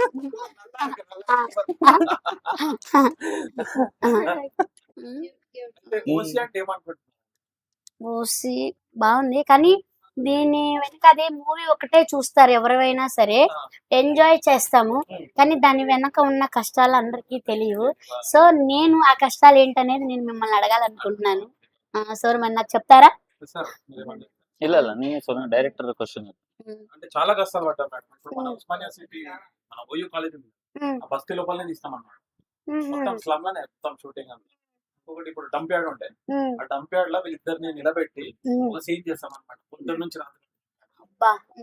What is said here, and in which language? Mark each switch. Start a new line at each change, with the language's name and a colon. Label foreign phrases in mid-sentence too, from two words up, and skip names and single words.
Telugu: ఓసి అంటే ఏమనుకుంటున్నారు? ఓసి బాగుంది కానీ దీని వెనక అదే మూవీ ఒకటే చూస్తారు ఎవరైనా సరే, ఎంజాయ్ చేస్తాము కానీ దాని వెనక ఉన్న కష్టాలు అందరికీ తెలియవు. సో నేను ఆ కష్టాలు ఏంటనేది నేను మిమ్మల్ని అడగాలనుకుంటున్నాను. సార్ మరి నాకు చెప్తారా? సార్ మీరేమంటారు?
Kannada: ಇಲ್ಲ ಇಲ್ಲ ನೀವೇ ಸೊನ್ನ
English: director question.
Telugu: అంటే చాలా కష్టాలు పడ్డారు మేడం. ఇప్పుడు మన ఉస్మానియా సిటీ మన ఓయూ కాలేజ్ ఉంది, ఉమ్, ఆ బస్తీ లోపలనే తీస్తాం అన్నమాట. ఉమ్, మొత్తం స్లమ్ లోనే మొత్తం షూటింగ్ అంతా. ఒకటి ఇప్పుడు
English: dump yard
Telugu: ఉంటాయి, ఉమ్, ఆ
English: dump yard
Telugu: లో వీళ్ళిద్దరిని నిలబెట్టి ఉమ్, ఒక సీన్ చేస్తాం అన్నమాట. పొద్దున్న నుంచి రాత్రి అబ్బా, ఉమ్,